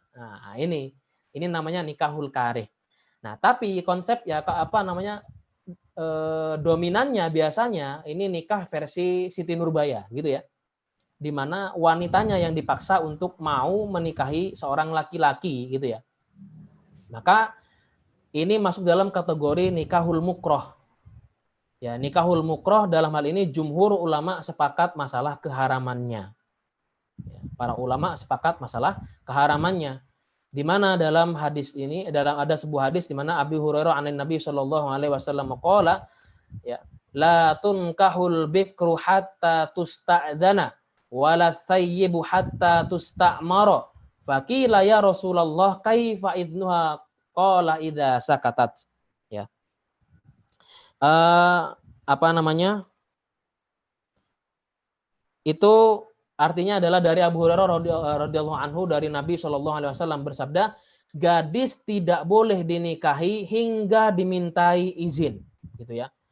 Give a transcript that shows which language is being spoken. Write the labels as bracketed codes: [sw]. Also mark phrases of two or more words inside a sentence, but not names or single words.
[id] Nah, ini namanya [ar] نكاح الكاره. [id] Nah, tapi konsep ya dominannya biasanya ini nikah versi Siti Nurbaya gitu ya. Di mana wanitanya yang dipaksa untuk mau menikahi seorang laki-laki gitu ya. Maka ini masuk dalam kategori [ar] نكاح المكره. [id] Ya, [ar] نكاح المكره [id] dalam hal ini jumhur ulama sepakat masalah keharamannya. Ya, para ulama sepakat masalah keharamannya. Di mana dalam hadis ini ada sebuah hadis di mana [ar] أبي هريرة عن النبي صلى الله عليه وسلم قال يا لا تنكح البكر حتى تستأذن ولا الثيب حتى تستأمر فقيل يا رسول الله كيف إذنها قال إذا سكتت ya [id] itu artinya adalah dari Abu Hurairah [ar] رضي الله عنه [id] dari Nabi [ar] صلى الله عليه وسلم [id] bersabda, gadis tidak boleh dinikahi hingga dimintai izin, gitu ya.